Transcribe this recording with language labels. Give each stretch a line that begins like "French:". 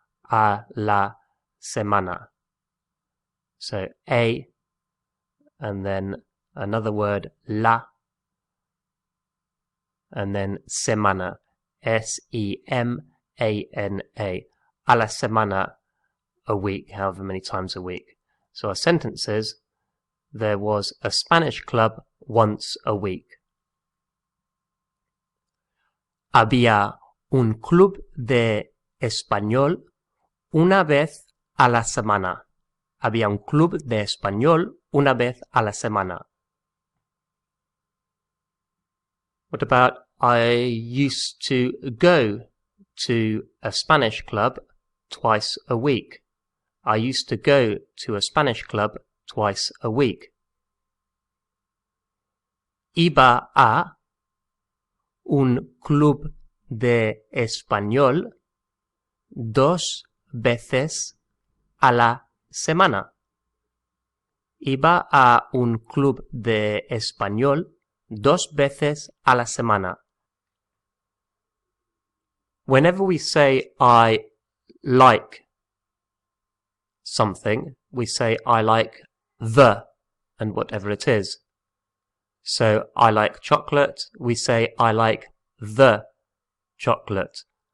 Spanish: A la semana.
English: So a, and then another word, la, and then semana. S-E-M-A-N-A.
Spanish: A la semana,
English: a week, however many times a week. So our sentence is, There was a Spanish club once a week.
Spanish: Había un club de español una vez a la semana. Había un club de español una vez a la semana.
English: What about I used to go to a Spanish club twice a week? I used to go to a Spanish club twice a week.
Spanish: Iba a un club de español 2 veces a la semana. Iba a un club de español 2 veces a la semana.
English: Whenever we say I like something, we say I like the and whatever it is. So I like chocolate, we say I like the chocolate.